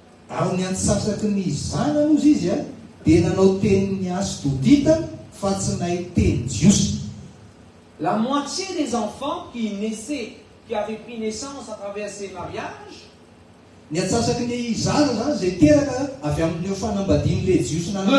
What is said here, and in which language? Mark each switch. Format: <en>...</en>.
<mg>ary ny antsasaky ny zanany ozy izy a dia nanao tenin'ny asdodita fa tsy nahay teny jiosy.</mg> <fr>La moitié des enfants qui avaient pris naissance à travers ces mariages</fr> <mg>ny antsasaky ny zana zany zay teraka avy amin'io fanambadian'le jiosy</mg>